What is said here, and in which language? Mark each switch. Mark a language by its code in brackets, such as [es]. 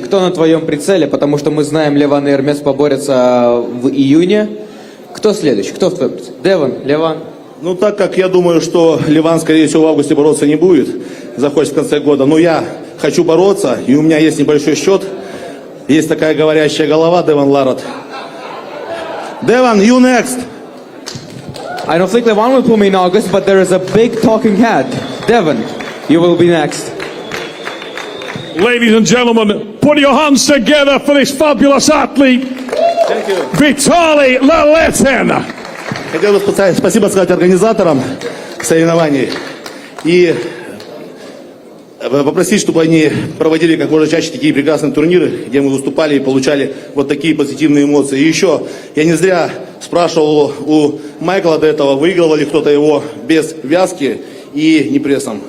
[ru] Кто на твоем прицеле? Потому что мы знаем, Леван и Эрмес поборются в июне. Кто следующий? Кто в твоем прицеле? Девон, Леван? Ну, так как я думаю, что Леван, скорее всего, в августе бороться не будет, захочет в конце года, но я хочу бороться, и у меня есть небольшой счет, есть такая говорящая голова, Девон Ларратт. [en] Devon, you next! I don't think Levan will pull me in August, but there is a big talking head. Devon, you will be next. Ladies and gentlemen, put your hands together for this fabulous athlete, Thank you. Vitaly Laletin. [ru] Хотел бы спасибо сказать организаторам соревнований и попросить, чтобы они проводили как можно чаще такие прекрасные турниры, где мы выступали и получали вот такие позитивные эмоции. И еще, я не зря спрашивал у Майкла до этого, выигрывал ли кто-то его без вязки и не прессом.